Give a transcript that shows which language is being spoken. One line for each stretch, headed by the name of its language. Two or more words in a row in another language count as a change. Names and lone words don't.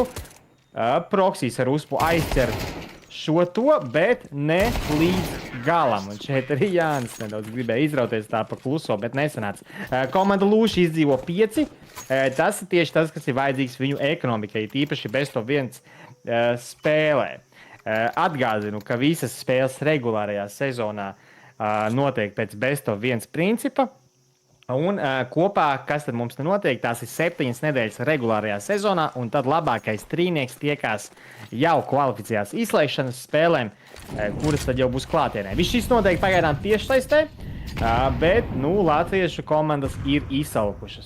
Latvian: Proksijs ar uzpu aizķer šo to, bet ne līdz galam. Un šeit arī Jānis nedaudz gribēja izrauties tā pa kluso, bet nesanāca. Komanda Lūši izdzīvo 5. Tas ir tieši tas, kas ir vajadzīgs viņu ekonomikai, tīpaši
English: best of 1
Latvian: spēlē. Atgādinu, ka visas spēles regulārajā sezonā notiek pēc
English: best of 1
Latvian: principa. Un kopā, kas tad mums notiek, tās ir 7 nedēļas regulārajā sezonā, un tad labākais trīnieks tiekās jau kvalificējās izslēgšanas spēlēm, kuras tad jau būs klātienē. Viss šis notiek pagaidām tiešsaistē, bet, latviešu komandas ir izsalkušas.